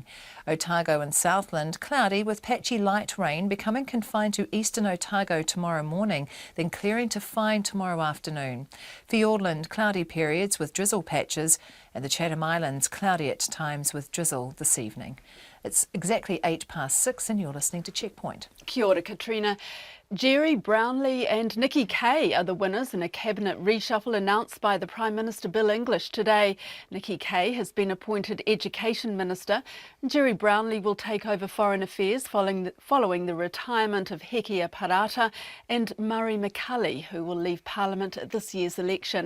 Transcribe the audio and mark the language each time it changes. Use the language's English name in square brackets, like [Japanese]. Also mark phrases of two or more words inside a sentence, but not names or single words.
[English] Otago and Southland, cloudy with patchy light rain, becoming confined to eastern Otago tomorrow morning, then clearing to fine tomorrow afternoon. Fiordland, cloudy periods with drizzle patches, and the Chatham Islands, cloudy at times with drizzle this evening. It's exactly 6:08 and you're listening to Checkpoint. [Māori] Kia ora, Katrina. [English] Jerry Brownlee and Nikki Kay are the winners in a cabinet reshuffle announced by the Prime Minister Bill English today. Nikki Kay has been appointed Education Minister. Jerry Brownlee will take over Foreign Affairs following the retirement of Hekia Parata and Murray McCulley, who will leave Parliament at this year's election.